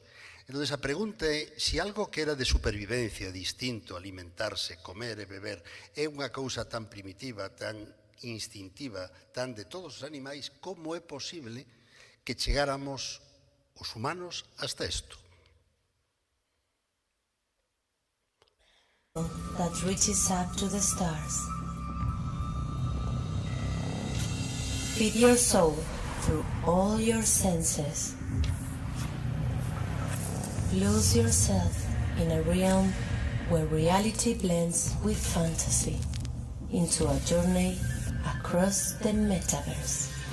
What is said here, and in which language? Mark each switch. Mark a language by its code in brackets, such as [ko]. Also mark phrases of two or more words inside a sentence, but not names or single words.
[gl] Entón, a pregunta é, se algo que era de supervivencia, distinto, alimentarse, comer e beber, é unha cousa tan primitiva, tan instintiva, tan de todos os animais, como é posible que chegáramos os humanos hasta isto? [en] That reaches up to the stars. Feed your soul through all your senses. Lose yourself in a realm where reality blends with fantasy into a journey across the metaverse.